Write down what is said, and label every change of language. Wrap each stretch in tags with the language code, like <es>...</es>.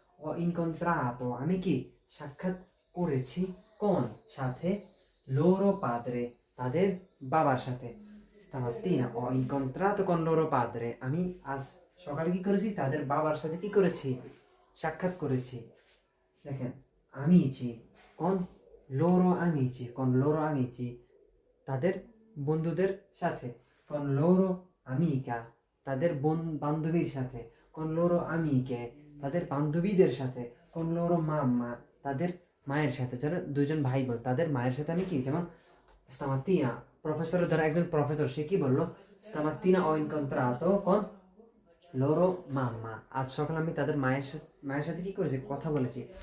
<it>ho incontrato</it> <bn>আমি কি সাক্ষাৎ করেছি, কোন সাথে,</bn> <it>loro padre</it> <bn>তাদের বাবার সাথে।</bn> <it>stamattina ho incontrato con loro padre</it> <bn>আমি আজ সকালে কি করেছি, তাদের বাবার সাথে কি করেছি, সাক্ষাৎ করেছি। দেখেন</bn> <it>amici con loro amici,</it> <bn>con loro amici তাদের বন্ধুদের সাথে,</bn> <it>con loro amica</it> <bn>তাদের বান্ধবীর সাথে,</bn> <it>con loro amiche</it> <bn>তাদের বান্ধবীদের সাথে,</bn> <it>con loro mamma</it> <bn>তাদের মায়ের সাথে। যারা দুজন ভাই বোন তাদের মায়ের সাথে আমি কি, যেমন stamattina প্রফেসরের ধরো একজন প্রফেসর, সে কি বললো,</bn> <it>stamattina ho incontrato con loro mamma</it> <bn>আজ সকালে আমি তাদের মায়ের সাথে কি করেছি, কথা বলেছি।</bn>